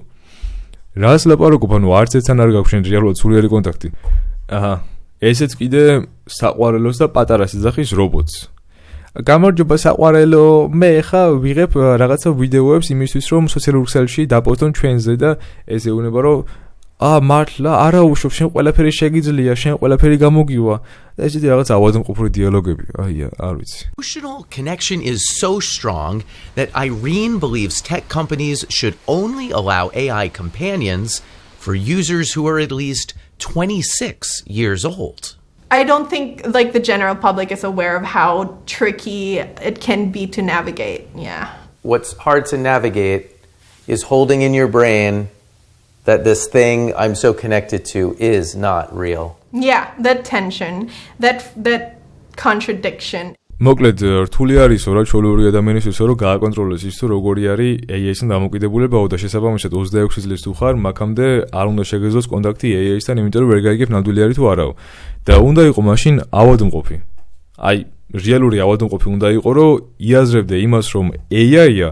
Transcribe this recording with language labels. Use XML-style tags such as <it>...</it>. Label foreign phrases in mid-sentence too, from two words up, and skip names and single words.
<ka>რას ლაპარაკობ ანუ არც ერთთან არ გაქვს შენ რეალურად სულიერი კონტაქტი აჰა ესეც კიდე საყვარელოს და პატარას ეძახის რობოტს გამარჯობა საყვარელო მე ხა ვიღებ რაღაცა ვიდეოებს იმისთვის რომ სოციალურ ქსელში დაპოსტონ ჩვენზე და ეს ეუბნება რომ მართლა არა უშობ შენ ყველაფერი შეგიძლია შენ ყველაფერი გამოგივა და ესეთი რაღაც ავადმყოფური დიალოგები არ ვიცი.</ka> <en>Emotional connection is so strong that Irene believes tech companies should only allow AI companions for users who are at least 26 years old. I don't think like the general public is aware of how tricky it can be to navigate. Yeah. What's hard to navigate is holding in your brain that this thing I'm so connected to is not real. Yeah, that tension, that contradiction.</en> <ka>მოკლედ რთული არისო რა ჩვეულებრივი ადამიანისთვისო რომ გააკონტროლოს ის თუ როგორი არის AI-სთან დამოკიდებულებაო და შესაბამისად 26 წლის თუ ხარ მაგამდე არ უნდა შეგეძლოს კონტაქტი AI-სთან იმიტომ რომ ვერ გაიგებ ნამდვილი არის თუ არაო და უნდა იყო მაშინ ავადმყოფი აი რეალური ავადმყოფი უნდა იყო რომ იაზრებდე იმას რომ AI-ია</ka>